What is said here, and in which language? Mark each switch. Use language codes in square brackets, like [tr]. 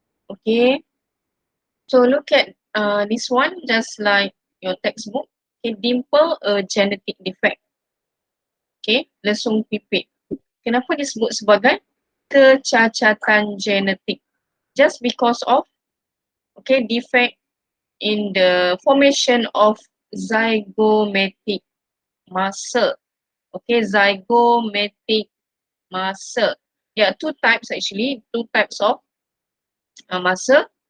[en] Okey, so look at this one just like your textbook. Okay, dimple a genetic defect. [id] Okay, lesung pipit. Kenapa disebut sebagai kecacatan genetik? [en] Just because of defect in the formation of zygomatic muscle. Okay, zygomatic muscle. There are two types actually, two types of muscle.